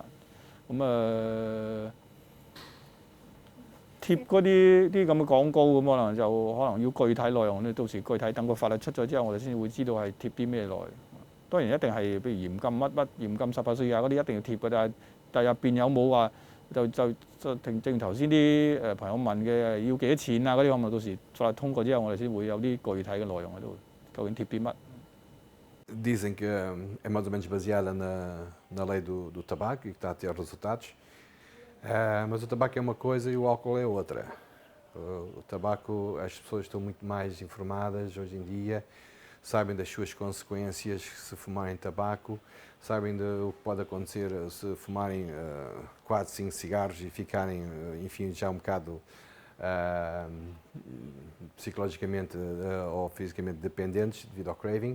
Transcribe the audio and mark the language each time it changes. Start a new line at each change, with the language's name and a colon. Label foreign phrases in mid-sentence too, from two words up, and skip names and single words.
Cantonese: 咁貼嗰啲咁嘅廣告咁，可能要具體內容咧，到時具體等個法律出咗之後，我哋先會知道係貼啲咩內容。當然一定係譬如嚴禁乜嚴禁18歲以下嗰啲一定要貼嘅，但係入邊有冇話？就正如頭先啲朋友問嘅，要幾多錢啊嗰啲，可能到時法律通過之後，我哋先會有啲具體嘅內容喺度，究竟貼啲乜 ？Dizem
Portuguese: que é mais ou menos baseada na lei do tabaco e que está a ter resultados, mas o tabaco é uma coisa e o álcool é outra. O tabaco, as pessoas estão muito mais informadas hoje em dia, sabem das suas consequências se fumarem tabaco, sabem o que pode acontecer se fumarem 4, 5 cigarros e ficarem, enfim, já um bocado psicologicamente ou fisicamente dependentes devido ao craving.